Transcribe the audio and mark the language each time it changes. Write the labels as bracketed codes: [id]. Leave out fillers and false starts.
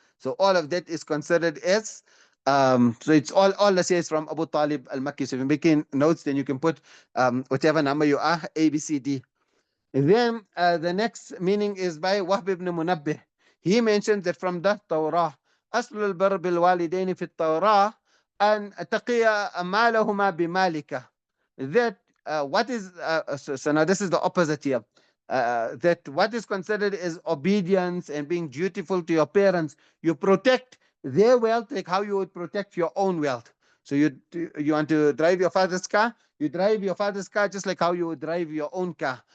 [en] So all of that is considered as so it's all the says from Abu Talib al-Makki. So if you're making notes, then you can put whatever number you are, A, B, C, D. And then the next meaning is by Wahb ibn Munabbih. He mentions that from the Torah, [ar] أصل البر بالوالدين في التوراة أن تقي مالهما بمالك. [en] That what is so now this is the opposite here. That what is considered as obedience and being dutiful to your parents, you protect their wealth like how you would protect your own wealth. So you want to drive your father's car, you drive your father's car just like how you would drive your own car.